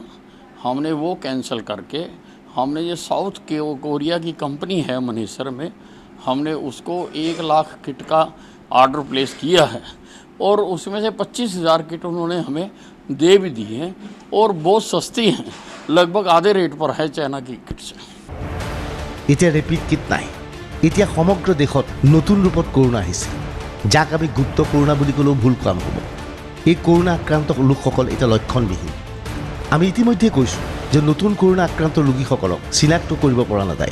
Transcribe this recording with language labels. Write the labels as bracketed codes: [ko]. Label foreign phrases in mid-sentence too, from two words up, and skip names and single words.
[hi] हमने वो कैंसिल करके हमने ये साउथ कोरिया की कंपनी है मनेसर में, हमने उसको 1 लाख किट का [en] order place [hi] किया है और उसमें से 25,000 किट उन्होंने हमें दे भी दी हैं और बहुत सस्ती हैं, लगभग आधे रेट पर है चाइना की किट से। [as] এতিয়া [en] rapid kit [as] নাই। এতিয়া সমগ্ৰ দেশত নতুন ৰূপত কৰোণা আহিছে, যাক আমি গুপ্ত কৰোণা বুলি ক'লেও ভুল কাম হ'ব। এই কৰোণা আক্ৰান্ত লোকসকল এতিয়া লক্ষণবিহীন। আমি ইতিমধ্যে কৈছোঁ যে নতুন কৰোণা আক্ৰান্ত ৰোগীসকলক চিনাক্ত কৰিব পৰা নাযায়।